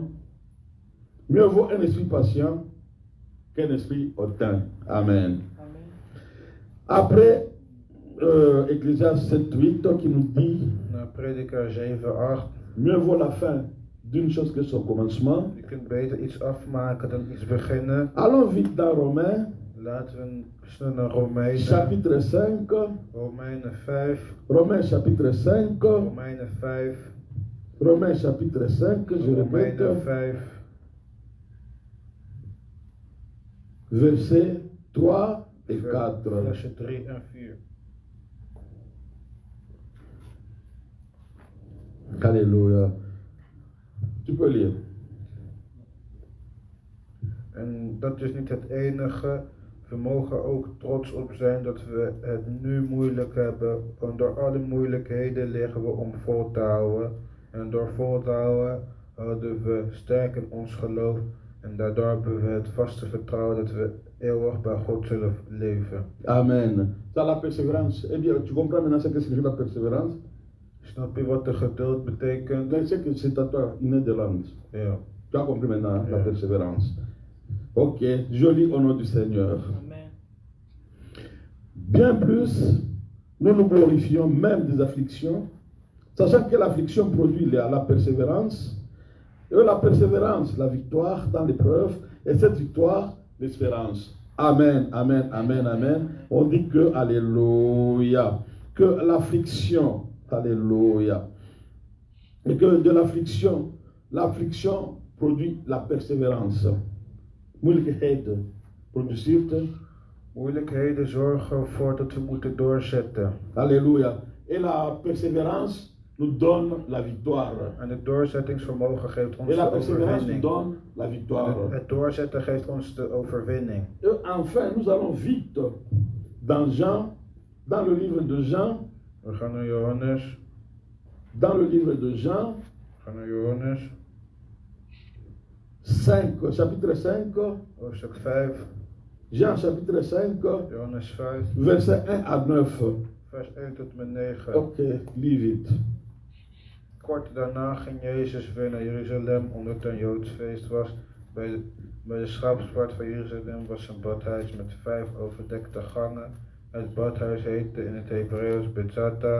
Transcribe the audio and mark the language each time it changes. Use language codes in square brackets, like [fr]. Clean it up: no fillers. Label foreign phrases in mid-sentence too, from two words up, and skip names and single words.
[fr] Mieux vaut un esprit patient qu'un esprit hautain. Amen. Après, Ecclésiaste 7-8 qui nous dit [nl] Na Prediker 7, 8. [fr] mieux vaut la fin d'une chose que son commencement. [nl] Je kunt beter iets afmaken dan iets beginnen. [fr] Allons vite dans Romains, [nl] Laten we snel naar Romeinen. [fr] chapitre 5. [nl] Romeinen 5. [fr] Romains chapitre 5. [nl] Romeinen 5. [fr] Romains chapitre 5, je répète, [nl] Romeinen 5. [fr] versets 3 et 4. [nl] Versen 3 en 4. [fr] Alléluia. Tu peux lire. [nl] En dat is niet het enige. We mogen ook trots op zijn dat we het nu moeilijk hebben. Want door alle moeilijkheden liggen we om vol te houden. En door vol te houden houden we sterk in ons geloof. En daardoor hebben we het vaste vertrouwen dat we eeuwig bij God zullen leven. [fr] Amen. Ça la persévérance. Eh bien, tu comprends maintenant ce que signifie la persévérance? [nl] Snap je wat de geduld betekent? [fr] Mais c'est que c'est à toi, [nl] in Nederlands. Ja. [fr] Tu as compris maintenant la [nl] Ja. [fr] persévérance. Ok, je lis au nom du Seigneur. Amen. Bien plus, nous nous glorifions même des afflictions, sachant que l'affliction produit la persévérance, et la persévérance, la victoire dans l'épreuve, et cette victoire, l'espérance. Amen, amen, amen, amen. On dit que, alléluia, que l'affliction, alléluia, et que de l'affliction produit la persévérance. [nl] Moeilijkheden produceert. Moeilijkheden zorgen ervoor dat we moeten doorzetten. [fr] Alléluia. Et la persévérance nous donne la victoire. [nl] En het doorzettingsvermogen geeft ons [fr] Et la [nl] de [fr] persévérance nous [nl] overwinning. [fr] donne la victoire. [nl] Het doorzetten geeft ons de overwinning. [fr] Et enfin, nous allons vite dans Jean, dans le livre de Jean, [nl] We gaan naar Johannes. [fr] dans le livre de Jean, [nl] We gaan naar Johannes. [fr] 5, chapitre 5, [nl] Hoofdstuk 5. [fr] Jean chapitre 5, [nl] Johannes 5. [fr] verset 1 à 9. [nl] Vers 1 tot en met 9. [fr] Ok, lis vite. [nl] Kort daarna ging Jezus weer naar Jeruzalem omdat het een Joods feest was. Bij de schaapspoort van Jeruzalem was een badhuis met 5 overdekte gangen. Het badhuis heette in het Hebreeuws Betzata.